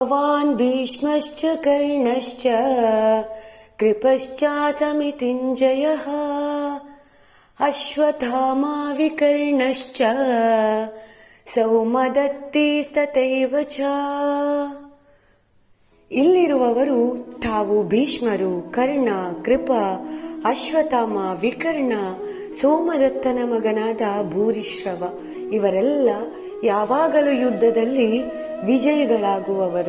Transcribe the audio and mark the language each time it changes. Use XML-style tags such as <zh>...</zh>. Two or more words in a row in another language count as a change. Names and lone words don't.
<sa>भवान् भीष्मश्च कर्णश्च कृपश्चासमितिञ्जयः अश्वत्थामा विकर्णश्च ಸೌಮದತ್ತಿಸ್ತತೈವ ಚ.</sa> <kn>ಇಲ್ಲಿರುವವರು ತಾವು ಭೀಷ್ಮರು, ಕರ್ಣ, ಕೃಪ, ಅಶ್ವತ್ಥಾಮ, ವಿಕರ್ಣ, ಸೋಮದತ್ತನ ಮಗನಾದ ಭೂರಿಶ್ರವ ಇವರೆಲ್ಲ ಯಾವಾಗಲೂ ಯುದ್ಧದಲ್ಲಿ ವಿಜಯಿಗಳಾಗುವವರು.</kn>